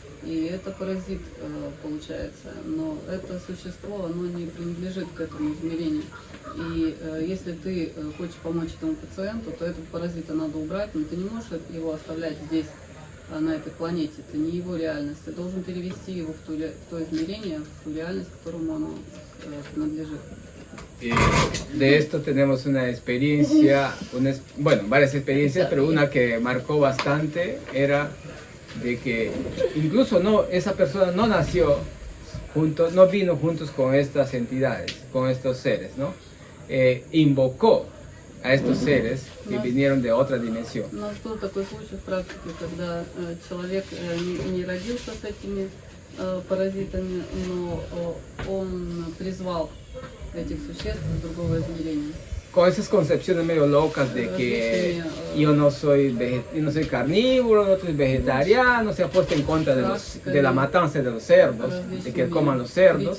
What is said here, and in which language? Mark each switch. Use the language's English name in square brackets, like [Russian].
[Russian] И это паразит получается. Но это существо, оно не принадлежит к этому измерению. И если ты хочешь помочь этому пациенту, то этого паразита надо убрать, но ты не можешь его оставлять здесь, на этой планете. Это не его реальность. Ты должен перевести его в то измерение, в ту реальность, которому оно принадлежит. [Spanish] Y de esto tenemos una experiencia, varias experiencias, pero una que marcó bastante era de que incluso esa persona no nació juntos, no vino juntos con estas entidades, con estos seres, ¿no? Invocó a estos seres que vinieron de otra dimensión. [Russian] У нас был такой случай в практике, когда человек не родился с этими паразитами, но он призвал этих существ из другого измерения. [Spanish] Con esas concepciones medio locas de que yo no soy carnívoro, no soy vegetariano, se ha puesto en contra de la matanza de los cerdos, de que coman los cerdos.